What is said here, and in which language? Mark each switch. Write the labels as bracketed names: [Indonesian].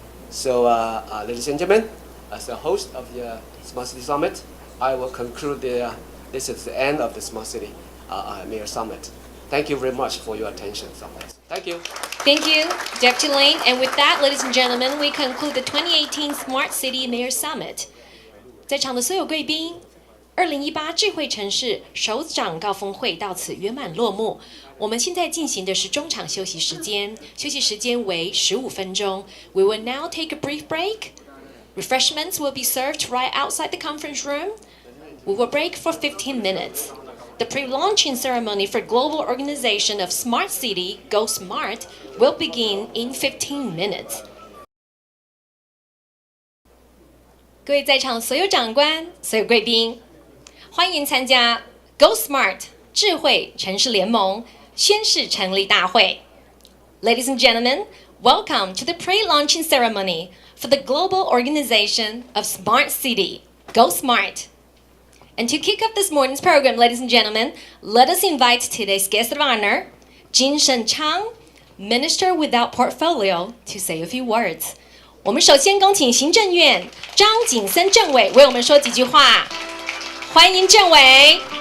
[English] So, ladies and gentlemen, as the host of the Smart City Summit, I will conclude this is the end of the Smart City Mayor Summit. Thank you very much for your attention. Thank you. Thank you, Deputy Lane. And with that, ladies and gentlemen, we conclude the 2018 Smart City Mayor Summit. [Chinese] 在场的所有贵宾，2018智慧城市首长高峰会到此圆满落幕。我们现在进行的是中场休息时间，休息时间为15分钟。 [English] We will now take a brief break. Refreshments will be served right outside the conference room. We will break for 15 minutes. The pre-launching ceremony for Global Organization of Smart City, Go Smart, will begin in 15 minutes. [Chinese] 各位在场所有长官、所有贵宾，欢迎参加 Go Smart 智慧城市联盟宣誓成立大会。 [English] Ladies and gentlemen, welcome to the pre-launching ceremony for the Global Organization of Smart City, Go Smart. And to kick off this morning's program, ladies and gentlemen, let us invite today's guest of honor, Jin Shen Chang, Minister without Portfolio, to say a few words. [Chinese] 我们首先恭请行政院张景森政委为我们说几句话，欢迎政委。